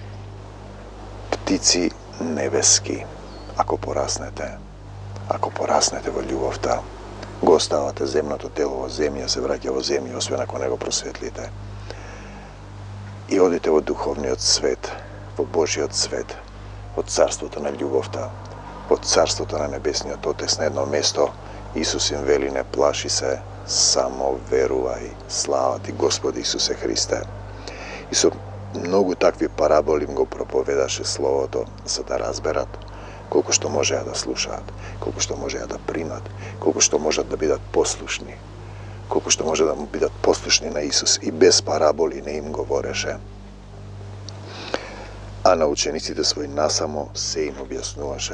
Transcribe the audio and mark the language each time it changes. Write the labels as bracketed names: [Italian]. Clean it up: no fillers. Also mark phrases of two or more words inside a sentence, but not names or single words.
[Macedonian] Птици небески, ако пораснете во љубовта, го оставате земното тело во земја, се враќа во земја, освен ако не го просветлите. И одите во духовниот свет, во Божиот свет, во царството на љубовта, во царството на Небесниот Отец, на едно место Исус им вели, не плаши се, само верувај. Слава ти, Господ Исусе Христе. И со многу такви параболи им го проповедаше Словото, за да разберат колко што може да слушаат, колко што може да примат, колко што можат да бидат послушни, колко што може да му бидат послушни на Исус. И без параболи не им говореше. А на учениците своји насамо се им објаснуваше.